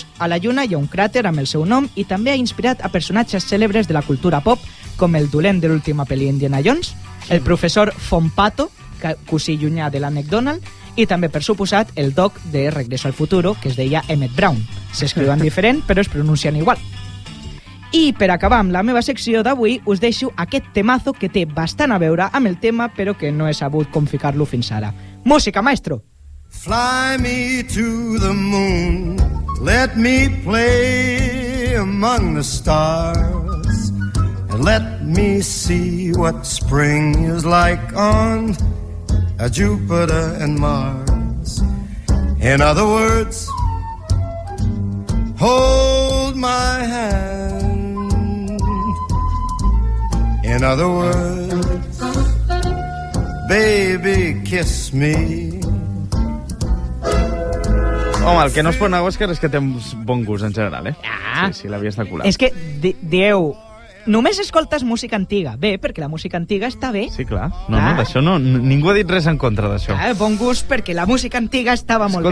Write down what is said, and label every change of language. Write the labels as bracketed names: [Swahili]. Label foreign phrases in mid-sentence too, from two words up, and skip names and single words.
[Catalan] A la Lluna hi ha un cràter amb el seu nom i també ha inspirat a personatges cèlebres de la cultura pop, com el dolent de l'última pel·li Indiana Jones, el professor Von Pato, cosí llunyà de l'Ànec Donald, i també, per suposat, el doc de Regreso al Futuro, que es deia Emmett Brown. S'escriuen diferent, però es pronuncien igual. I per acabar amb la meva secció d'avui, us deixo aquest temazo que té bastant a veure amb el tema, però que no he sabut com ficar-lo fins ara. Música, maestro! [English] Fly me to the moon, let me play among the stars, and let me see what spring is like on Jupiter and Mars. In other words, hold my hand. In other words, baby, kiss me. [Catalan] Home, el que no es pot negar, Òscar, és que tens bon gust en general, eh? Ah. Sí, l'havies de colar. És que, dieu, només escoltes música antiga. Bé, perquè la música antiga està bé. Sí, clar. No, d'això no, ningú ha dit res en contra d'això. Bon gust, perquè la música antiga estava molt